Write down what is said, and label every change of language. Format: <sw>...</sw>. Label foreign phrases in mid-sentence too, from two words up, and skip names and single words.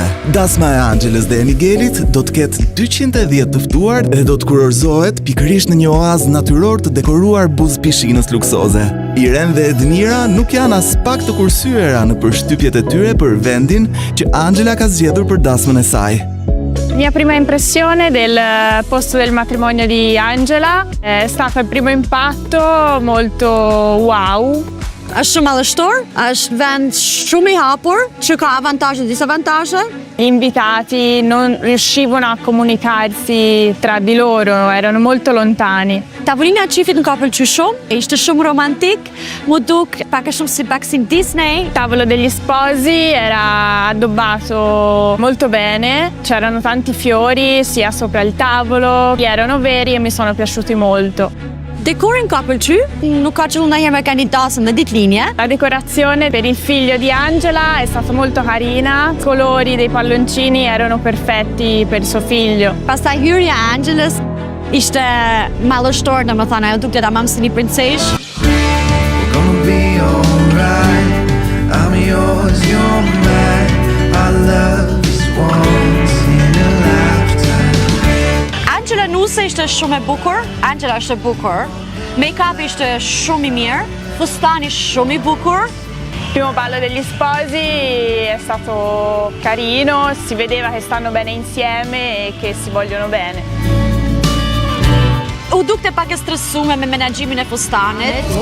<sq>Dasma e Angelës dhe e Miguelit do të ketë 210 të ftuar dhe do të kurorzohet pikërisht në një oazë natyror të dekoruar buzë pishinës luksoze. Irene dhe Edmira nuk janë as pak të kursyera në përshtypjet e tyre për vendin që Angela ka zgjedhur për dasmën e saj.</sq> <it>Mia prima impressione del posto del matrimonio di Angela è stato il primo impatto molto wow.</it> <sq>Është shumë madhështor, është vend shumë I hapur, që ka avantazhe e disavantazhe.</sq> <it>Gli invitati non riuscivano a comunicarsi tra di loro, erano molto lontani.</it> <sq>Tavolina e qifit më ka pëlqyer shumë, ishte shumë romantik, mu duk pak a shumë si baksin Disney.</sq> <it>Il tavolo degli sposi era addobbato molto bene, c'erano tanti fiori sia sopra il tavolo, erano veri e mi sono piaciuti molto.</it> <sq>Dekorin ka pëlqyer, nuk ka qenë ndonjëherë me kandidatën dhe ditëlinje.</sq> <it>La decorazione per il figlio di Angela è stata molto carina, i colori dei palloncini erano perfetti per suo figlio.</it> <sq>Pastaj hyrja e Angelës ishte madhështor, domethënë ajo dukte tamam si një princeshë.</sq> <en>Gonna be alright. I'm yours, you're mine. Our love is once in a lifetime.</en> <sq>Angela Nuse ishte shumë e bukur, Angela është e bukur. Make-up ishte shumë I mirë, fustani shumë I bukur.</sq> <it>Il primo ballo degli sposi è stato carino, si vedeva che stanno bene insieme e che si vogliono bene.</it> <sq>U dukte pak e stresuar me menaxhimin e fustanit.</sq>